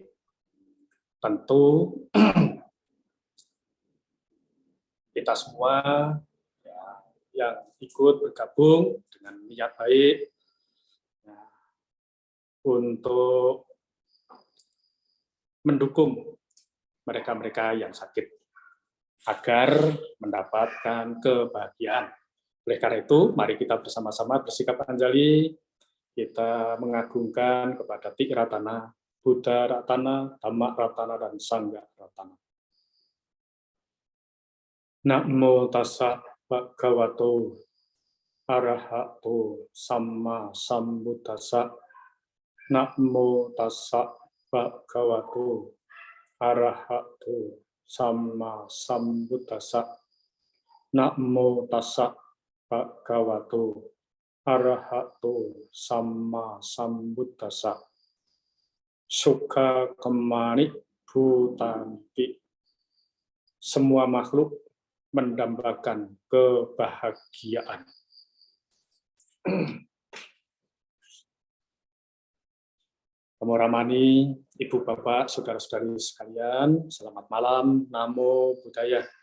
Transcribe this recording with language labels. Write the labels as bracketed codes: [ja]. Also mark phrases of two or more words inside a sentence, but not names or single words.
[id] Tentu kita semua ya, yang ikut bergabung dengan niat baik ya, untuk mendukung mereka-mereka yang sakit agar mendapatkan kebahagiaan. Oleh karena itu, mari kita bersama-sama bersikap anjali, kita mengagungkan kepada Tiratana, Buddha Ratana, Dhamma Ratana, dan Sangha Ratana. [pi] Namo tassa bhagavato arahato samma sambuddhassa. Namo tassa bhagavato arahato samma sambuddhassa. Namo tassa bhagavato arahato samma sambuddhassa. Sukha kemani bhutanti. [id] Semua makhluk mendambakan kebahagiaan. Namo Ramani, Ibu Bapak, Saudara-saudari sekalian, selamat malam, [pi] Namo Buddhaya.